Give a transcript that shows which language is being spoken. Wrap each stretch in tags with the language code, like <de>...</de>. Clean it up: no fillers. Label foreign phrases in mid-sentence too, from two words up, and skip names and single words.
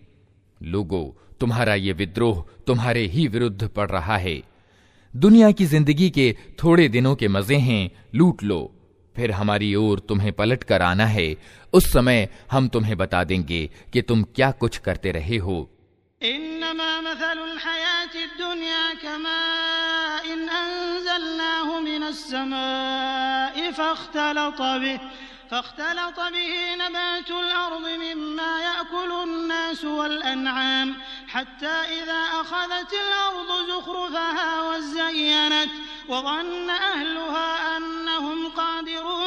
<hi>लोगों, तुम्हारा ये विद्रोह तुम्हारे ही विरुद्ध पड़ रहा है। दुनिया की जिंदगी के थोड़े दिनों के मजे हैं, लूट लो, फिर हमारी ओर तुम्हें पलट कर आना है। उस समय हम तुम्हें बता देंगे कि तुम क्या कुछ करते रहे हो।</hi> <ar>إنما مثل الحياة الدنيا كماء أنزلناه من السماء فاختلط به نبات الأرض مما يأكل الناس والأنعام حتى إذا أخذت الأرض زخرفها وزينت وظن أهلها أنهم قادرون</ar>